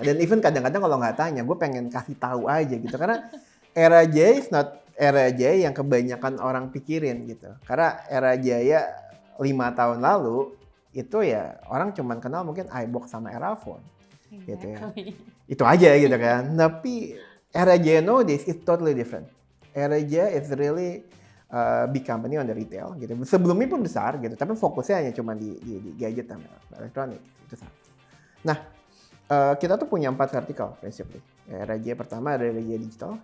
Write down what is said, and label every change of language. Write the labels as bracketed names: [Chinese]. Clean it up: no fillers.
[Indonesian] Dan even kadang-kadang kalau nggak tanya, gue pengen kasih tahu aja gitu. Karena Era Jaya is not Era Jaya yang kebanyakan orang pikirin gitu. Karena Era Jaya 5 tahun lalu itu ya orang cuman kenal mungkin iBox sama Erafone gitu ya. Itu aja gitu kan. [English] Tapi Era Jaya nowadays is totally different. Era Jaya is really big company on the retail gitu. [Indonesian] Sebelumnya pun besar gitu, tapi fokusnya hanya cuma di gadget dan elektronik itu saja. Nah, kita tuh punya 4 vertikal prinsipnya. Era Jaya pertama ada Era Jaya Digital.